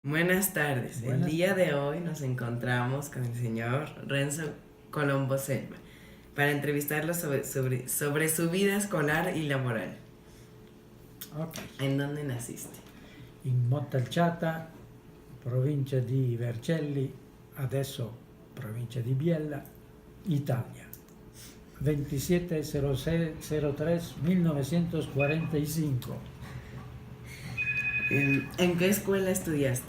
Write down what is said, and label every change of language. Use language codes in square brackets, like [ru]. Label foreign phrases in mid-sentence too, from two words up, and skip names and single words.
[es] Buenas tardes. El Buenas día de tardes. hoy nos encontramos con el señor Renzo Colombo Selva para entrevistarlo sobre su vida escolar y laboral. Ok. ¿En dónde naciste? [it] In Montalciata, provincia di Vercelli, adesso provincia di Biella, Italia. 27-03-1945. [es] ¿En qué escuela estudiaste?